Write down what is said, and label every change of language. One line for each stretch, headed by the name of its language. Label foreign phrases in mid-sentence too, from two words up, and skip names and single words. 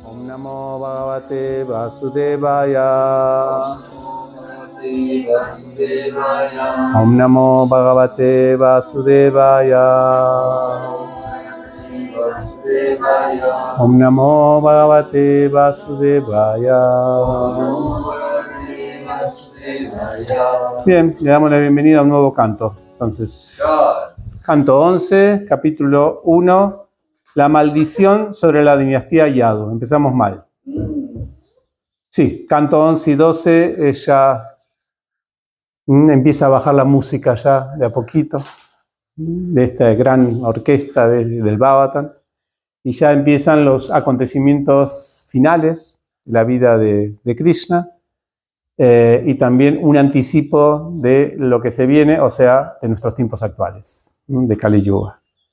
Sanskrit: नमो भगवते वासुदेवाय. ॐ नमो भगवते वासुदेवाय. ॐ नमो भगवते वासुदेवाय.
Spanish: Bien, le damos la bienvenida a un nuevo canto. Entonces, canto 11, capítulo 1, la maldición sobre la dinastía Yadu. Empezamos mal. Sí, canto 11 y 12, ya empieza a bajar la música ya de a poquito, de esta gran orquesta del Bhagavatam, y ya empiezan los acontecimientos finales de la vida de Krishna, y también un anticipo de lo que se viene, o sea, de nuestros tiempos actuales, de Kali Yuga.